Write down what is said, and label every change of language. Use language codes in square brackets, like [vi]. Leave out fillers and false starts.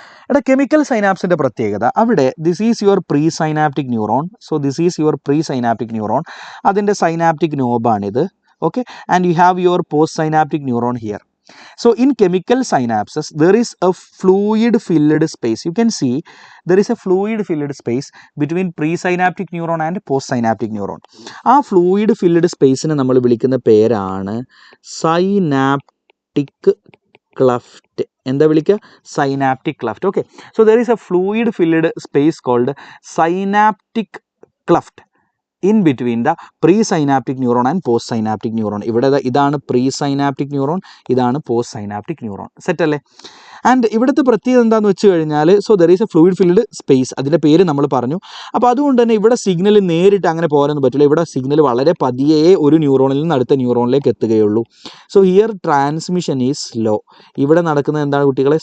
[ml] എടാ, കെമിക്കൽ സൈനാപ്സിൻ്റെ പ്രത്യേകത, അവിടെ [en] This is your pre synaptic neuron. So this is your pre synaptic neuron. [ml] അതിൻ്റെ synaptic നോബാണിത്. [en] Okay, and you have your post synaptic neuron here. So in chemical synapses, there is a fluid filled space. You can see there is a fluid filled space between presynaptic neuron and postsynaptic neuron. [ml] ആ fluid filled spaceനെ നമ്മൾ വിളിക്കുന്ന പേരാണ് synaptic cleft. എന്താ വിളിക്കുക? synaptic cleft. [en] Okay, so there is a fluid filled space called synaptic cleft in between the presynaptic neuron and postsynaptic neuron. [ml] ഇവിടെ ഇതാണ് presynaptic neuron, ഇതാണ് postsynaptic neuron. Set അല്ലേ? ആൻഡ് ഇവിടുത്തെ പ്രത്യേകത എന്താണെന്ന് വെച്ച് കഴിഞ്ഞാൽ, [en] so there is a fluid filled space, [ml] അതിൻ്റെ പേര് നമ്മൾ പറഞ്ഞു. അപ്പോൾ അതുകൊണ്ട് തന്നെ ഇവിടെ സിഗ്നൽ നേരിട്ട് അങ്ങനെ പോകാനൊന്നും പറ്റില്ല. ഇവിടെ സിഗ്നൽ വളരെ പതിയെ ഒരു ന്യൂറോണിൽ നിന്ന് അടുത്ത ന്യൂറോണിലേക്ക് എത്തുകയുള്ളൂ. [en] So here transmission is slow. [ml] ഇവിടെ നടക്കുന്നത് എന്താണ് കുട്ടികളെ?